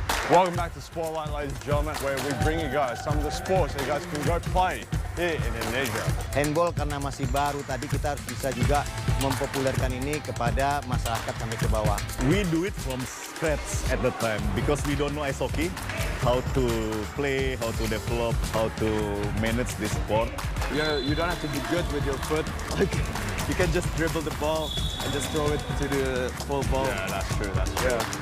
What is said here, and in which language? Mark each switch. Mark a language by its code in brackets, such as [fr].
[en] Welcome back to Spotlight, ladies and gentlemen, where we bring you guys some of the sports that you guys can go play here in Indonesia. [id] Handball karena masih baru, tadi kita harus bisa juga mempopulerkan ini kepada masyarakat sampai ke bawah. [en] We do it from scratch at the time because we don't know ice hockey, how to play, how to develop, how to manage this sport. You don't have to be good with your foot. Like, you can just dribble the ball and just throw it to the full ball. Yeah, that's true. That's true.